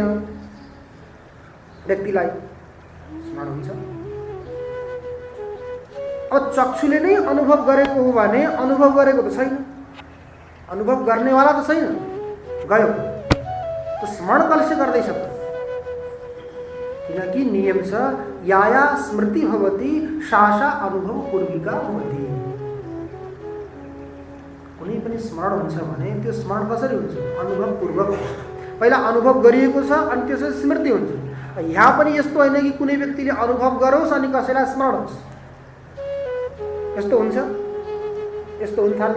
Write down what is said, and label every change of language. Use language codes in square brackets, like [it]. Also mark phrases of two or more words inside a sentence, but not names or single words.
[ne] व्यक्तिलाई स्मरण हुन्छ। अब चक्षुले नै अनुभव गरेको हो भने अनुभव गरेको त छैन, अनुभव गर्नेवाला त छैन, गयो तो स्मरण कसले गर्दैछ? किनकि नियम छ [sa] याया स्मृति भवति शासा अनुभव पूर्विका भवति। [ne] कुनै पनि स्मरण हुन्छ भने त्यो स्मरण कसरी हुन्छ? अनुभव पूर्वक हुन्छ। पहिला अनुभव गरिएको छ अनि त्यसपछि स्मृति हुन्छ। यहाँ पनि यस्तो होइन कि कुनै व्यक्तिले अनुभव गरोस् अनि कसैलाई स्मरण होस्। यस्तो हुन्छ? यस्तो हुन थाल्यो।